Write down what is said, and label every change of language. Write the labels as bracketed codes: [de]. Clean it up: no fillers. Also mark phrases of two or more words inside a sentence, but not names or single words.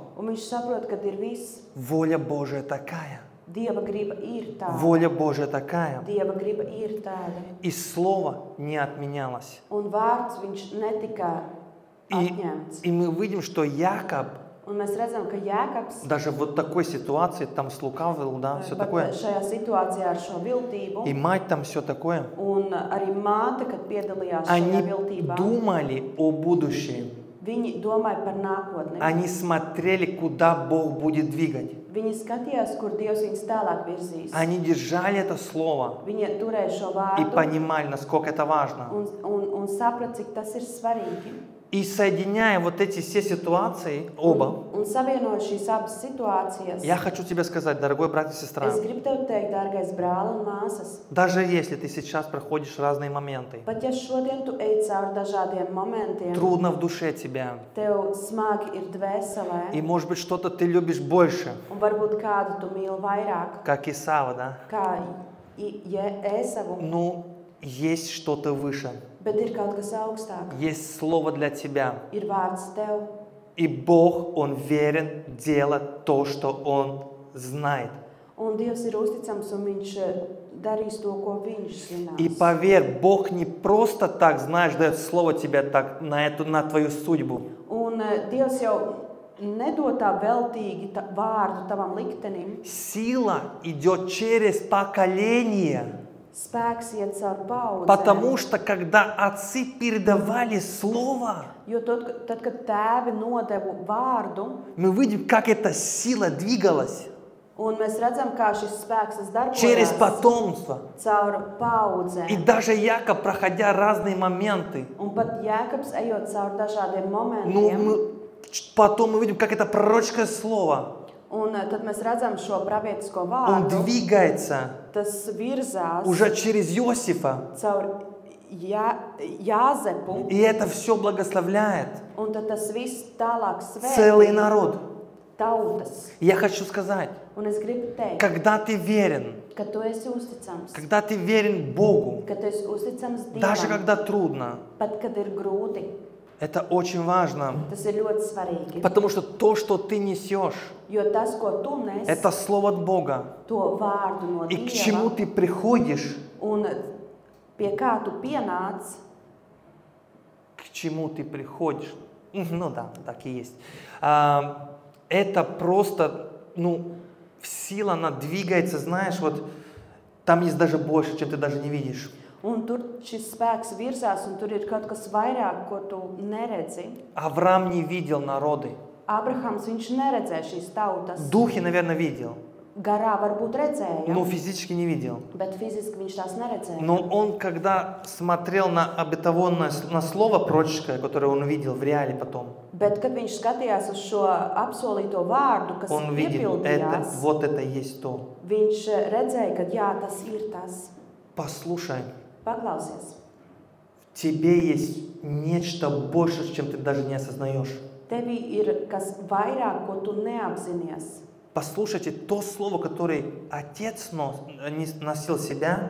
[lv] un viņš saprot, ka ir viss. [ru] воля Божия такая. [lv] Dieva griba ir tāda. [ru] Воля Божия такая. [lv] Dieva griba ir tāda. [ru] И слово не отменялось. [lv] Un vārds viņš netika atņemts. [ru] И мы видим, что Яков, [lv] Un mēs redzam, ka Jēkabs [ru] даже вот такой ситуации, там слукавил, да, все такое. [lv] šajā situācijā ar šo viltību, [ru] И мать там все такое. [lv] un arī māte, kad piedalījās šajā [ru] Они [lv] viltībā, [ru] думали о будущем. [lv] viņi domāja par nākotni. [ru] Они смотрели, куда Бог будет двигать. [lv] Viņi skatījās, kur Dievs viņus tālāk virzīs. [ru] Они держали это слово [lv] Viņi turēja šo [ru] и [lv] vārdu [ru] понимали, насколько это важно. [lv] un saprata, cik tas ir svarīgi. [ru] И соединяя вот эти все ситуации, оба, [lv] Un savienojot šīs abas situācijas, [ru] я хочу тебе сказать, дорогой брат и сестра, [lv] es gribu tev teikt, dārgais brāl un māsas, [ru] даже если ты сейчас проходишь разные моменты, [lv] pat ja šodien tu ej cauri dažādiem momentiem, [ru] трудно в душе тебя, [lv] tev smagi ir dvēselē, [ru] и может быть что-то ты любишь больше, [lv] un varbūt kādu tu mīli vairāk, [ru] как Исава, да? [lv] kā Ēsavu, [ru] Ну, есть что-то выше, [lv] bet ir kaut kas augstāk. [ru] есть слово для тебя. [lv] Ir vārds tev, [ru] И Бог, Он верен делать то, что Он знает. [lv] un Dievs ir uzticams, un Viņš darīs to, ko Viņš [ru] И [lv] zinās. [ru] поверь, Бог не просто так, знаешь, дает слово тебе так, на твою судьбу. [lv] Un Dievs jau nedod tā veltīgi vārdu tavam liktenim. [ru] Сила идет через поколение. [lv] Spēks iet caur paudzēm. [ru] Потому что, когда отцы передавали слово, [lv] Jo tad, kad tēvi nodeva vārdu, [ru] мы видим, как эта сила двигалась [lv] un mēs redzam, kā šis spēks [ru] через [lv] darbojās [ru] потомство. [lv] caur paudzēm. [ru] И даже Яков, проходя разные моменты, [lv] Un pat Jēkabs, ejot cauri dažādiem [ru] ну, [lv] momentiem, [ru] потом мы видим, как это пророческое слово, [lv] un tad mēs redzam šo pravietisko [ru] он [lv] vārdu, [ru] двигается [lv] tas virzās [ru] уже через Иосифа. [lv] caur Jāzepu, [ru] И это все благословляет [lv] un tad tas viss tālāk [ru] целый [lv] svētī [ru] народ. [lv] tautas. [ru] Я хочу сказать, [lv] Un es gribu teikt, [ru] когда ты верен, [lv] ka tu esi uzticams, [ru] когда ты верен Богу, [lv] ka tu esi uzticams [ru] даже [lv] Dievam, [ru] когда трудно, [lv] pat kad ir grūti, [ru] Это очень важно, [lv] Tas ir ļoti svarīgi. [ru] потому что то, что ты nесешь, [lv] Jo tas, ko tu nes, [ru] это слово от Бога. [lv] to vārdu no [ru] И к чему [lv] Dieva, [ru] ты приходишь, [lv] un pie kā tu pienāc, [ru] к чему ты приходишь. Ну да, так и есть. Это просто, сила, она двигается, знаешь, вот там есть даже больше, чем ты даже не видишь. [lv] un tur šis spēks virzās, un tur ir kaut kas vairāk, ko tu neredzi. [ru] Авраам не видел народы. [lv] Abrahams, viņš neredzēja šīs tautas. [ru] Духи, наверное, видел, [lv] Garā varbūt redzēja, [ru] но физически не видел. [lv] bet fiziski viņš tās neredzēja. [ru] Но он, когда смотрел на обетованное, на слово пророческое, которое он увидел в реале потом, [lv] Bet, kad viņš skatījās uz šo apsolīto vārdu, kas [ru] он видел, [lv] piepildījās, [ru] вот это есть то. [lv] viņš redzēja, ka jā, tas ir tas. [ru] Послушай, [lv] Paklausies. [ru] в тебе есть нечто больше, чем ты даже не осознаешь. [lv] Tevī ir kas vairāk, ko tu neapzinies. [ru] Послушайте то слово, которое Отец носил себя,